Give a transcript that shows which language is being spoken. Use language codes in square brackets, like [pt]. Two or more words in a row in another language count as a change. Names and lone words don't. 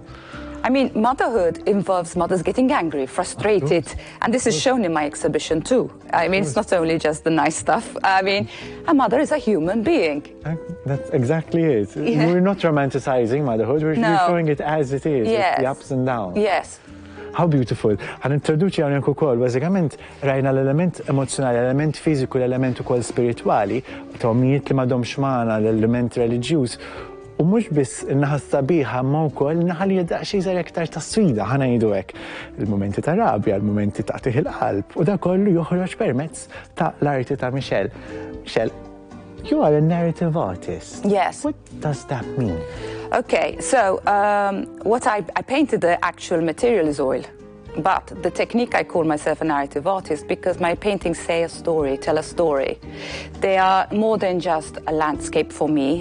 [en] I mean, motherhood involves mothers getting angry, frustrated, and this is shown in my exhibition too. I mean, it's not only just the nice stuff. I mean, a mother is a human being. That's exactly it. Yeah. We're not romanticizing motherhood, we're showing it as it is, yes. with the ups and downs. Yes. How beautiful. [mt] Għan introduċi għawnek u kol, bazzikament rajna l-element emozjonali, l-element fiziku, l-element u kol spirituali, tomijiet li madom xmana, l-element religjus, u mux biss il-naħa sabiħa ma wkoll naħa li jiddaq xi żgħar iktar ta' sfida ħana jgħidu hekk. Il-momenti ta' rabja, il-momenti ta' tih il-qalb, u da kollu joħroġ permezz ta' l-arti ta' Michelle. [en] Michelle, you are a narrative artist. Yes. What does that mean? Okay, so what I painted the actual material is oil. But the technique, I call myself a narrative artist because my paintings say a story, tell a story. They are more than just a landscape for me.